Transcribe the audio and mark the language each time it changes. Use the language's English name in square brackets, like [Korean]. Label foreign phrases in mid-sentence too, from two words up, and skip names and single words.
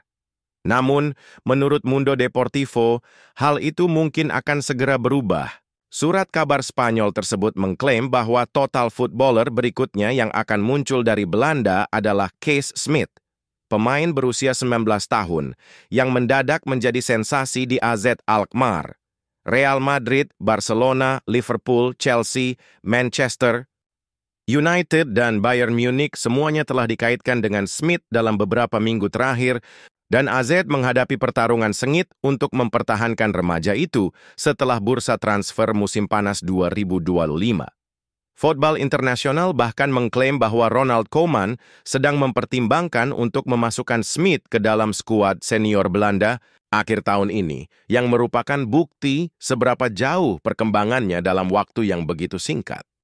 [Indonesian] Namun, menurut Mundo Deportivo, hal itu mungkin akan segera berubah. Surat kabar Spanyol tersebut mengklaim bahwa [English] total footballer [Indonesian] berikutnya yang akan muncul dari Belanda adalah Kees Smit, pemain berusia 19 tahun, yang mendadak menjadi sensasi di AZ Alkmaar, Real Madrid, Barcelona, Liverpool, Chelsea, Manchester United, dan Bayern Munich semuanya telah dikaitkan dengan Smit dalam beberapa minggu terakhir, dan AZ menghadapi pertarungan sengit untuk mempertahankan remaja itu setelah bursa transfer musim panas 2025. Football International bahkan mengklaim bahwa Ronald Koeman sedang mempertimbangkan untuk memasukkan Smit ke dalam skuad senior Belanda akhir tahun ini, yang merupakan bukti seberapa jauh perkembangannya dalam waktu yang begitu singkat.